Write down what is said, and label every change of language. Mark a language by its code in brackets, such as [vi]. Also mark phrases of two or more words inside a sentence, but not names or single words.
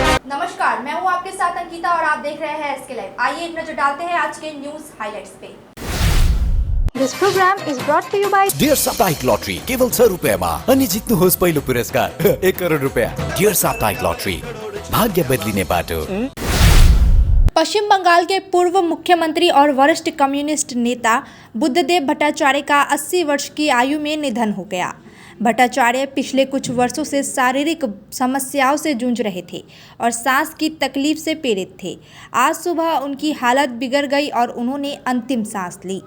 [hi] नमस्कार, मैं हूं आपके साथ अंकिता और आप देख रहे हैं एसके लाइव। आइए एक नजर डालते हैं आज के [en] news highlights [hi] पे। [en] This program is brought to you by [ne] डियर साप्ताहिक लॉटरी केवल 100 रुपियाँमा अनि जित्नुहोस् पहिलो पुरस्कार 1 करोड रुपियाँ। डियर साप्ताहिक लॉटरी, भाग्य बदलिने बाटो। [hi] पश्चिम बंगाल के पूर्व मुख्यमंत्री और वरिष्ठ कम्युनिस्ट नेता बुद्धदेव भट्टाचार्य का 80 वर्ष की आयु में निधन हो गया। भट्टाचार्य पिछले कुछ वर्षों से शारीरिक समस्याओं से जूझ रहे थे और सांस की तकलीफ से पीड़ित थे। आज सुबह उनकी हालत बिगड़ गई और उन्होंने अंतिम सांस ली।